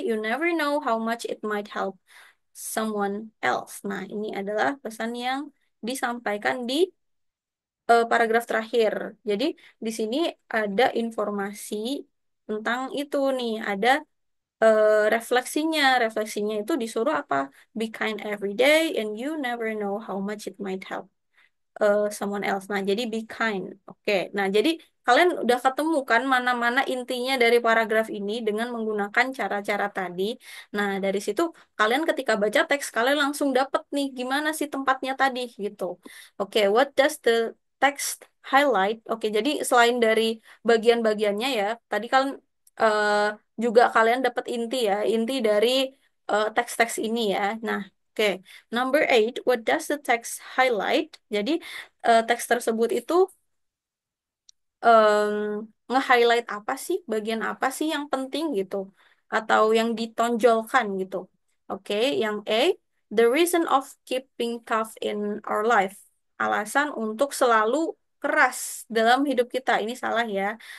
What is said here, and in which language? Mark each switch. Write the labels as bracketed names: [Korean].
[English] You never know how much it might help someone else. [Indonesian] Nah, ini adalah pesan yang disampaikan di paragraf terakhir. Jadi di sini ada informasi tentang itu nih, ada refleksinya. Refleksinya itu disuruh apa? [English] Be kind every day and you never know how much it might help someone else. [Indonesian] Nah, jadi [English] be kind. [Indonesian] Oke. Nah, jadi kalian udah ketemu kan mana-mana intinya dari paragraf ini dengan menggunakan cara-cara tadi. Nah, dari situ kalian ketika baca teks kalian langsung dapet nih gimana sih tempatnya tadi gitu. [English] Oke, what does the text highlight? [Indonesian] Oke, jadi selain dari bagian-bagiannya ya, tadi kan eh, juga kalian dapat inti ya, inti dari teks-teks ini ya. Nah, oke. [English] Number eight, what does the text highlight? [Indonesian] Jadi teks tersebut itu em, nge-highlight apa sih, bagian apa sih yang penting gitu, atau yang ditonjolkan gitu. Oke, yang A, [English] the reason of keeping tough in our life. [Indonesian] Alasan untuk selalu keras dalam hidup kita. Ini salah ya.